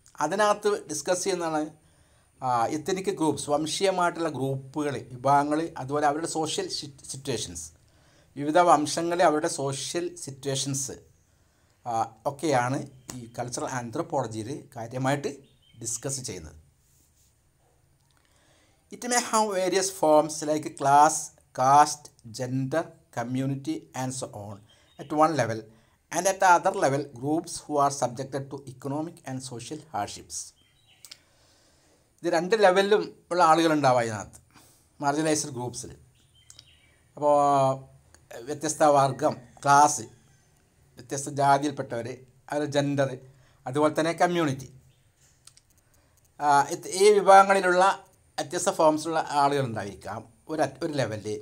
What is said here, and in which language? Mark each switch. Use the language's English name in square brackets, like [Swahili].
[Malayalam] അതിനകത്ത് ഡിസ്കസ് ചെയ്യുന്നതാണ് ethnic groups, വംശീയമായിട്ടുള്ള ഗ്രൂപ്പുകൾ, വിഭാഗങ്ങൾ, അതുപോലെ അവരുടെ സോഷ്യൽ സിറ്റുവേഷൻസ്, വിവിധ വംശങ്ങളെ അവരുടെ സോഷ്യൽ സിറ്റുവേഷൻസ് ഒക്കെയാണ് ഈ കൾച്ചറൽ ആന്ത്രോപോളജിയിൽ കാര്യമായിട്ട് ഡിസ്കസ് ചെയ്യുന്നത്. [English] It may have various forms like class, caste, gender, community, and so on at one level, and at the other level, groups who are subjected to economic and social hardships. [Malayalam] ഇത് രണ്ട് ലെവലിലും ഉള്ള ആളുകളുണ്ടാവും അതിനകത്ത്, marginalised ഗ്രൂപ്പ്സിൽ. അപ്പോൾ വ്യത്യസ്ത വർഗം, class, വ്യത്യസ്ത ജാതിയിൽപ്പെട്ടവർ, അത് ജെൻഡർ, അതുപോലെ തന്നെ കമ്മ്യൂണിറ്റി, ഈ വിഭാഗങ്ങളിലുള്ള വ്യത്യസ്ത ഫോംസിലുള്ള ആളുകളുണ്ടായിരിക്കാം ഒരു ലെവലിൽ.